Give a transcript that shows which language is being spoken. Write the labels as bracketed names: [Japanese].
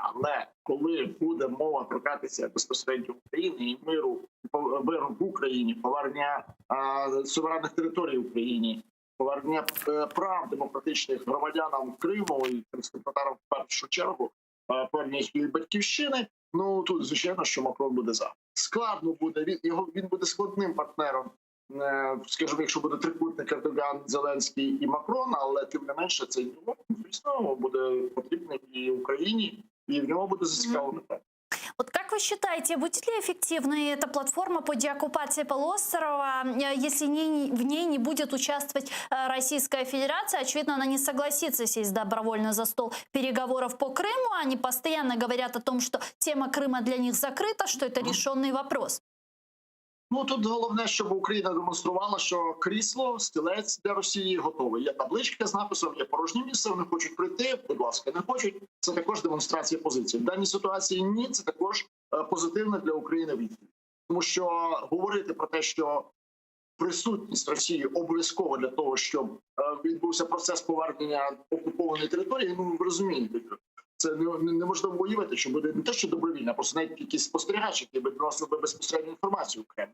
[Ukrainian] Але коли буде мова торкатися безпосередньо України і миру в Україні, повернення суверенних територій в Україні, повернення прав демократичних громадянам Криму і кримським татарам в першу чергу, повернення їх батьківщини, тут, звичайно, що Макрон буде за. Складно буде, він буде складним партнером, скажімо, якщо буде трикутник Ердоган, Зеленський і Макрон, але тим не менше цей діалог, звісно, буде потрібний і Україні, і в нього буде зацікавлено. [Russian] Вот как вы считаете, будет ли эффективной эта платформа по деоккупации полуострова, если в ней не будет участвовать Российская Федерация? Очевидно, она не согласится сесть добровольно за стол переговоров по Крыму. Они постоянно говорят о том, что тема Крыма для них закрыта, что это решенный вопрос. [Ukrainian] Ну, тут головне, щоб Україна демонструвала, що крісло, стілець для Росії готове. Є табличка з написом, є порожнє місце, вони хочуть прийти, будь ласка, не хочуть. Це також демонстрація позиції. В даній ситуації ні, це також позитивне для України відповідь. Тому що говорити про те, що присутність Росії обов'язково для того, щоб відбувся процес повернення окупованої території, ну, ви розумієте, це неможливо уявити, що буде не те, що добровільно, а просто навіть якийсь спостерігач, який би доносив би безпосередню інформацію в Кремль.